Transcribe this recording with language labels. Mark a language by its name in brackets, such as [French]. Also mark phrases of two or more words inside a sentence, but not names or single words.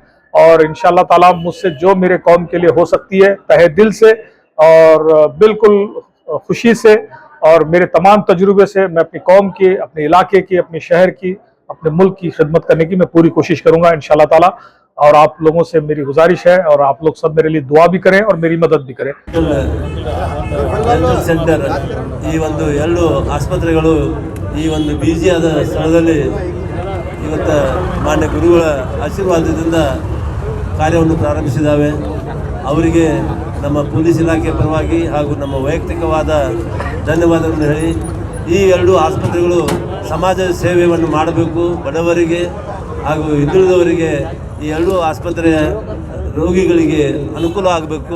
[Hindi] और [Arabic] إن شاء الله تعالى [Hindi] मुझसे जो मेरे कौम के लिए हो सकती है तहे दिल से और बिल्कुल खुशी से और मेरे तमाम तजुर्बे से मैं अपनी कौम की, अपने इलाके की, अपने शहर की, अपने मुल्क की खिदमत करने की मैं पूरी कोशिश करूँगा [Arabic] إن شاء الله تعالى. [Hindi] और आप लोगों से मेरी गुजारिश है और आप लोग सब मेरे लिए दुआ भी करें और मेरी मदद भी करें। [English] dental center [Kannada] ಈ ಒಂದು ಎರಡು ಆಸ್ಪತ್ರೆಗಳು ಈ ಒಂದು ಬಿಜಿಯಾದ ಸ್ಥಳದಲ್ಲಿ ಇವತ್ತು ಮಾನ್ಯ ಗುರುಗಳ ಆಶೀರ್ವಾದದಿಂದ ಕಾರ್ಯವನ್ನು ಪ್ರಾರಂಭಿಸಿದ್ದಾವೆ. ಅವರಿಗೆ ನಮ್ಮ ಪೊಲೀಸ್ ಇಲಾಖೆ ಪರವಾಗಿ ಹಾಗೂ ನಮ್ಮ ವೈಯಕ್ತಿಕವಾದ ಧನ್ಯವಾದಗಳನ್ನು ಹೇಳಿ, ಈ ಎರಡು ಆಸ್ಪತ್ರೆಗಳು ಸಮಾಜ ಸೇವೆಯನ್ನು ಮಾಡಬೇಕು, ಬಡವರಿಗೆ ಹಾಗೂ ಹಿಂದುಳಿದವರಿಗೆ ಈ ಎರಡು ಆಸ್ಪತ್ರೆಯ ರೋಗಿಗಳಿಗೆ ಅನುಕೂಲ ಆಗಬೇಕು.